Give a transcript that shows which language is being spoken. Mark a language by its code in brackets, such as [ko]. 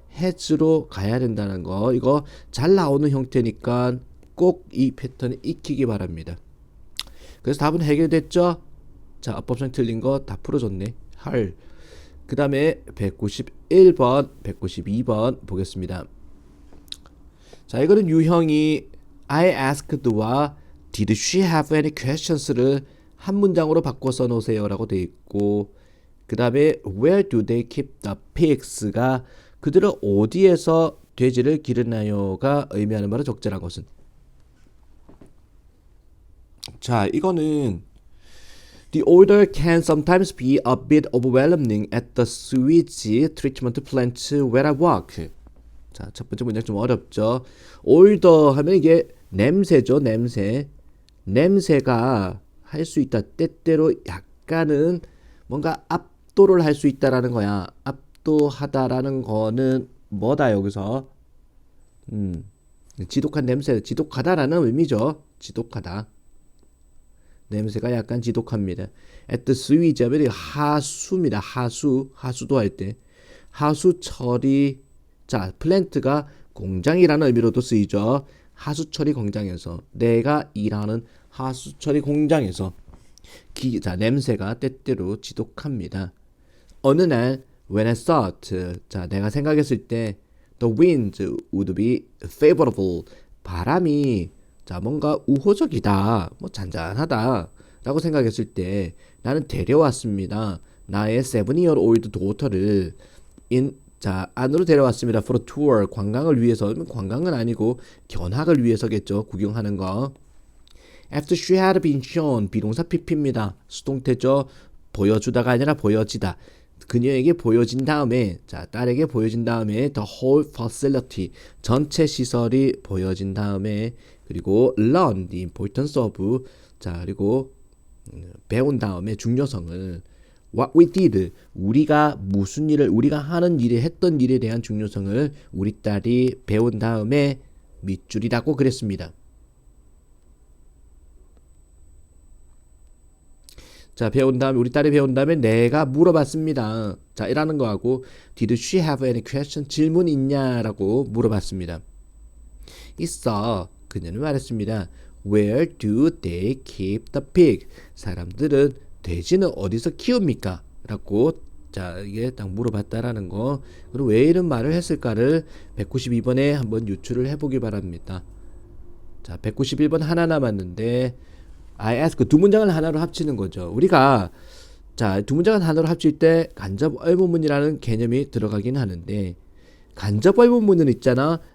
[ko] has로 가야 된다는 거. 이거 잘 나오는 형태니까 꼭 이 패턴을 익히기 바랍니다. 그래서 답은 해결됐죠? 자, 어법상 틀린 거 다 풀어줬네. 헐. 그 다음에 191번, 192번 보겠습니다. 자, 이거는 유형이 [en] I asked [ko] 와 [en] Did she have any questions [ko] 를 한 문장으로 바꿔 써놓으세요 라고 되어 있고 그 다음에 [en] Where do they keep the pigs [ko] 가 그들은 어디에서 돼지를 기르나요가 의미하는 바로 적절한 것은 자, 이거는 [en] The order can sometimes be a bit overwhelming at the sewage treatment plant where I work. [ko] 자, 첫 번째 문장 좀 어렵죠. order 하면 이게 냄새죠, 냄새. 냄새가 할 수 있다. 때때로 약간은 뭔가 압도를 할 수 있다라는 거야. 압도하다라는 거는 뭐다 여기서? 지독한 냄새, 지독하다라는 의미죠. 지독하다. 냄새가 약간 지독합니다. [en] at the sewage [ko] 하면 하수입니다. 하수도 할 때 하수 처리 자 플랜트가 공장이라는 의미로도 쓰이죠. 하수 처리 공장에서 내가 일하는 하수 처리 공장에서 자 냄새가 때때로 지독합니다. 어느 날 [en] when I thought [ko] 자 내가 생각했을 때 [en] the wind would be favorable [ko] 바람이 자 뭔가 우호적이다 뭐 잔잔하다 라고 생각했을 때 나는 데려왔습니다. 나의 [en] 7-year-old daughter [ko] 를 자 안으로 데려왔습니다. [en] for a tour [ko] 관광을 위해서 관광은 아니고 견학을 위해서겠죠. 구경하는 거. [en] after she had been shown [ko] 비동사 pp입니다. 수동태죠. 보여주다가 아니라 보여지다. 그녀에게 보여진 다음에 자 딸에게 보여진 다음에 [en] the whole facility [ko] 전체 시설이 보여진 다음에 그리고 [en] learn the importance of [ko] 자 그리고 배운 다음에 중요성을 [en] what we did [ko] 우리가 무슨 일을 우리가 하는 일에 했던 일에 대한 중요성을 우리 딸이 배운 다음에 밑줄이라고 그랬습니다. 자 배운 다음에 우리 딸이 배운 다음에 내가 물어봤습니다. 자 이라는 거하고 [en] Did she have any question [ko] 질문 있냐라고 물어봤습니다. 있어. 그녀는 말했습니다. [en] Where do they keep the pig? [ko] 사람들은 돼지는 어디서 키웁니까? 라고 자, 이게 딱 물어봤다라는 거. 그리고 왜 이런 말을 했을까를 192번에 한번 유추를 해보기 바랍니다. 자, 191번 하나 남았는데 [en] I ask [ko] 두 문장을 하나로 합치는 거죠. 우리가 자, 두 문장을 하나로 합칠 때 간접 의문문이라는 개념이 들어가긴 하는데 간접 의문문은 있잖아.